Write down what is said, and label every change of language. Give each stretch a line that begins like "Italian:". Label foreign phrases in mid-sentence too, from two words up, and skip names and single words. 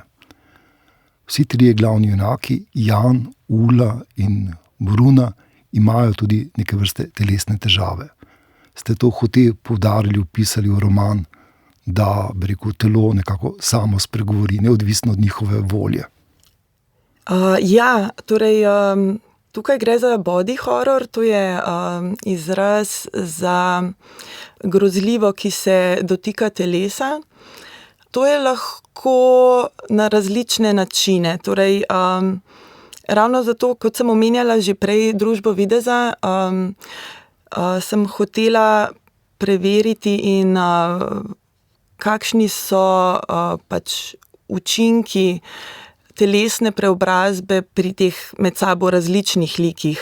Slovenian: Vsi trije glavni junaki, Jan, Ula in Bruna, imajo tudi neke vrste telesne težave. Ste to hote poudarili, vpisali v roman, da, bi rekel, telo nekako samo spregovori, neodvisno od njihove volje? Torej, tukaj gre za
English: body horror,
Slovenian: to je izraz za grozljivo, ki se dotika telesa. To je lahko na različne načine. Torej, ravno zato, kot sem omenjala že prej družbo videza, sem hotela preveriti in kakšni so pač učinki telesne preobrazbe pri teh med sabo različnih likih.